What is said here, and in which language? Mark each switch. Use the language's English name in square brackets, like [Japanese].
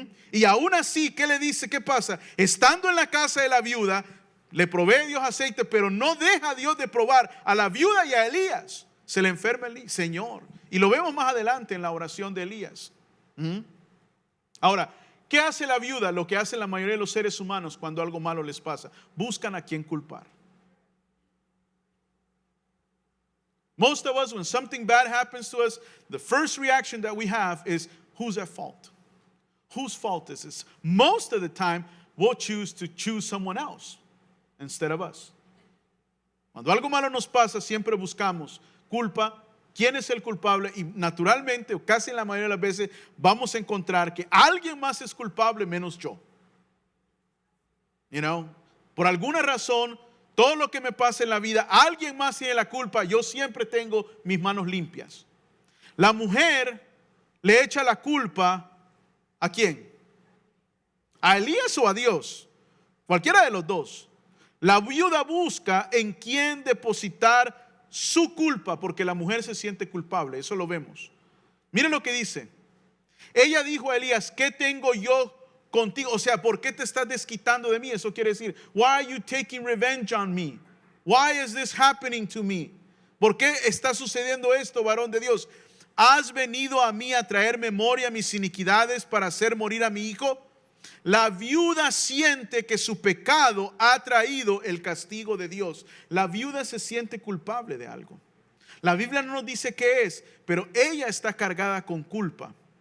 [Spanish] Y aún así, ¿qué le dice? ¿Qué pasa? Estando en la casa de la viuda, le provee Dios aceite, pero no deja a Dios de probar a la viuda y a Elías. Se le enferma el Señor. Y lo vemos más adelante en la oración de Elías. Ahora, ¿qué hace la viuda? Lo que hacen la mayoría de los seres humanos cuando algo malo les pasa. Buscan a quien culpar. [English] Most of us, when something bad happens to us, the first reaction that we have is, who's at fault? Whose fault is this? Most of the time, we'll choose someone else instead of us. [Spanish] Cuando algo malo nos pasa, siempre buscamos culpa. ¿Quién es el culpable? Y naturalmente, o casi en la mayoría de las veces, vamos a encontrar que alguien más es culpable menos yo. Por alguna razón, todo lo que me pasa en la vida, alguien más tiene la culpa. Yo siempre tengo mis manos limpias. La mujer le echa la culpa ¿a quién? ¿A Elías o a Dios? Cualquiera de los dos. La viuda busca en quién depositar su culpa, porque la mujer se siente culpable. Eso lo vemos. Miren lo que dice. Ella dijo a Elías, ¿qué tengo yo contigo? O sea, ¿por qué te estás desquitando de mí? Eso quiere decir, [English] why are you taking revenge on me? Why is this happening to me? [Spanish] ¿Por qué está sucediendo esto, varón de Dios? ¿Has venido a mí a traer memoria a mis iniquidades para hacer morir a mi hijo? La viuda siente que su pecado ha traído el castigo de Dios. La viuda se siente culpable de algo. La Biblia no nos dice qué es, pero ella está cargada con culpa.